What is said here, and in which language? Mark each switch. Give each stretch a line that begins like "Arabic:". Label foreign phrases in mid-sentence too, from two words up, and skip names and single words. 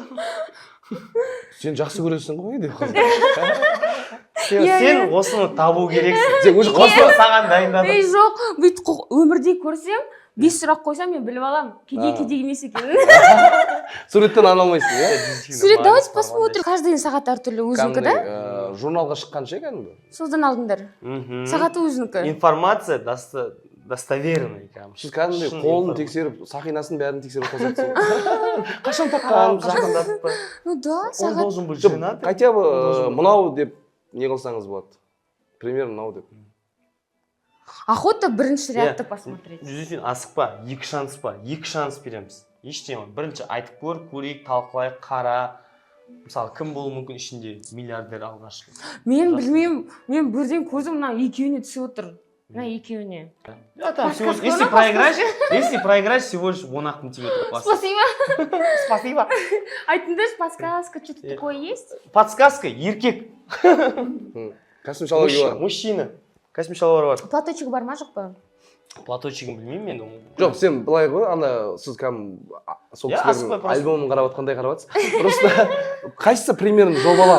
Kazakh: сен жақсы көресің ғой деп Сен осыны табу керексің. сен уже Осыны саған дайындадым. Ей жоқ, бүйтіп өмірде көрсем 5 сұрақ қойсам мен біліп алам. Кедей емес екен. суреттен ана алмайсың, иә?
Russian: Сурет давайте посмотрим.
Kazakh: Каждый сағат әртүрлі өзінікі да? Журналға шыққан ше кәдімгі. Содан алдыңдар. Сағаты өзінікі.
Russian: Информация достоверный.
Kazakh: Сіз кәдімгі қолын тексеріп, сақинасын бәрін тексеріп қосатсың. Қашан таққан, қашан тапқан.
Russian: Ну да,
Kazakh: Он сағат.
Russian: должен быть женат.
Kazakh: Хотя бы мынау деп не қылсаңыз болады. Примерно мынау деп. Охота бірінші рядты посмотреть. Жүзефин, асықпа, екі шанс береміз. Ештеңе. Бірінші айтып көрейік, талқылайық, қара. Мысалы, кім болуы мүмкін ішінде миллиардер алғашқы? Мен білмеймін, мен бірден көзім мына екеуіне түсіп отыр. Мына екеуіне.
Russian: Если проиграешь, всего лишь 10 мың тебе тұрып. Спасибо. Айтыңдаршы, подсказка, что-то такое есть?
Kazakh: Подсказка, еркек. Косметология бар. Мужчина. Косметология бар. Платочек бар ма жоқ па? Платочегін білмеймін мен. Жоқ, сен былай ғой, ана сіз кәдімгі сол кісілердің альбомын қарап отқандай қарап жатсыз. Просто қайсысы примерно жобалап.